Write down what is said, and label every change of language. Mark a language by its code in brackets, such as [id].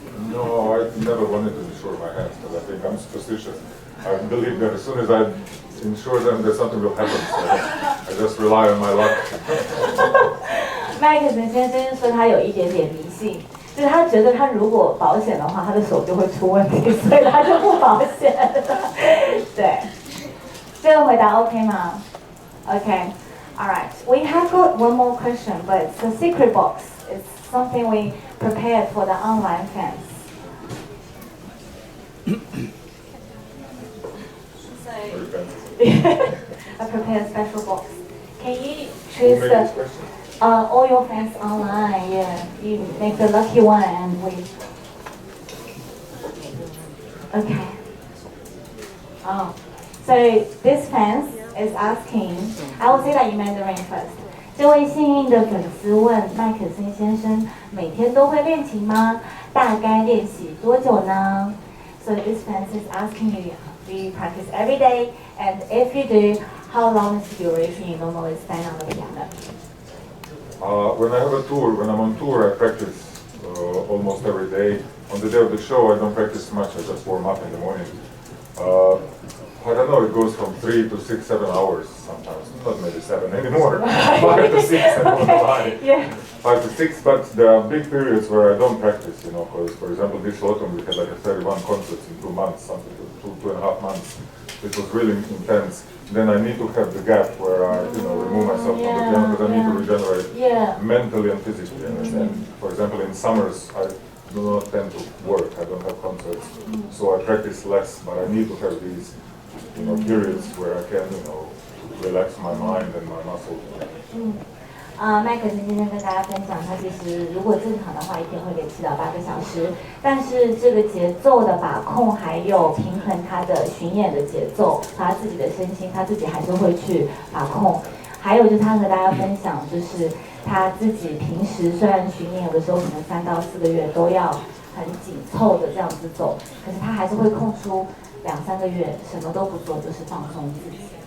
[en] No, I never wanted to insure my hands because I think I'm superstitious. I believe that as soon as I insure them, that something will happen. So I just rely on my luck. [zh] 麦克森先生说他有一点点迷信，就是他觉得他如果保险的话，他的手就会出问题，所以他就不保险了。对。这个回答 OK 吗 ？ [en] OK. Alright. We have got one more question, but it's a secret box. It's something we prepared for the online fans. So Very fancy. I prepared a special box. Can you Who choose made the this question? all your fans online? Yeah, you make the lucky one and we. Okay. Oh, so this fans is asking. I will say that in Mandarin first. [zh] 这位幸运的粉丝问麦克森先生，每天都会练琴吗？大概练习多久呢？ [en] So this fans is asking you, do you practice every day? And if you do, how long is the duration you normally spend on the piano? When I have a tour, when I'm on tour, I practice almost every day. On the day of the show, I don't practice much. I just warm up in the morning. I don't know. It goes from 3 to 6, 7 hours sometimes. Not maybe 7 anymore. 5 to 6. I don't know why. Yeah. 5 to 6. But there are big periods where I don't practice. You know, because for example, this autumn we had like 31 concerts in 2 months, something 2.5 months. It was really intense. Then I need to have the gap where I, remove myself from the piano because I need to regenerate mentally and physically. And for example, in summers, I do not tend to work. I don't have concerts, so I practice less. But I need to have these, periods where I can, relax my mind and my muscles. [zh] 麦克森先生跟大家分享，他其实如果正常的话，一天会练7到8个小时，但是这个节奏的把控还有平衡他的巡演的节奏，他自己的身心，他自己还是会去把控。还有就是他和大家分享，就是他自己平时虽然巡演有的时候可能3到4个月都要很紧凑的这样子走，可是他还是会空出2、3个月什么都不做，就是放松自己。